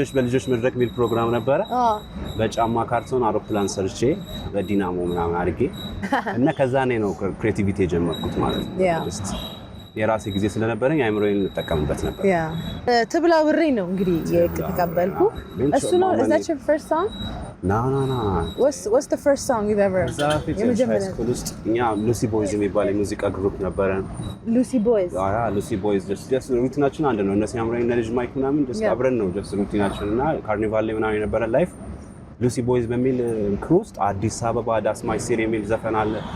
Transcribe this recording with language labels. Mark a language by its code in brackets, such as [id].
[am] በልጆች መድረክ ሚል ፕሮግራም ነበረ። በጫማ ካርቶን አውሮፕላን ሰርቼ በዲናሞ ምናምን አድርጌ እና ከዛ ነው ክሬቲቪቲ የጀመርኩት ማለት ነው። የራሴ ጊዜ ስለነበረኝ አይምሮዬን እንጠቀምበት ነበር። ትብላ ብሬ ነው እንግዲህ የተቀበልኩ። እሱ ነው [en] is that your first song? No. What's the first song you've ever? [am] የመጀመሪያ ውስጥ እኛ ሉሲ ቦይዝ የሚባል የሙዚቃ ግሩፕ ነበረን። ሉሲ ቦይዝ? ሉሲ ቦይዝ just ሩቲናችን አንድ ነው። እነሱ ያምራኝ ልጅ ማይክ ምናምን just አብረን ነው just ሩቲናችን እና ካርኒቫል ላይ ምናምን የነበረን ላይፍ ሉሲ ቦይዝ በሚል ክሩ ውስጥ አዲስ አበባ ዳስ ማይ ሲሪ የሚል ዘፈን አለ።